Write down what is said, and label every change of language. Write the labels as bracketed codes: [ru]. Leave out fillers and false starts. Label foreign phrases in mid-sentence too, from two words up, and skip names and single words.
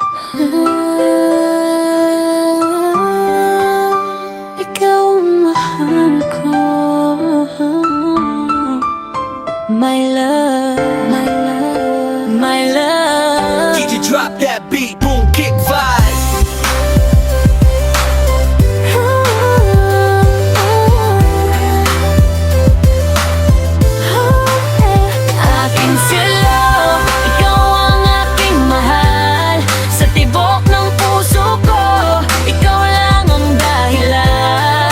[tl] Ikaw ang mahal ko. [en] My love, my love, my love. DJ drop that beat, boom, kick vibe. [tl] Aking sila, ikaw ang aking mahal. Sa tibok ng puso ko, ikaw lang ang dahilan.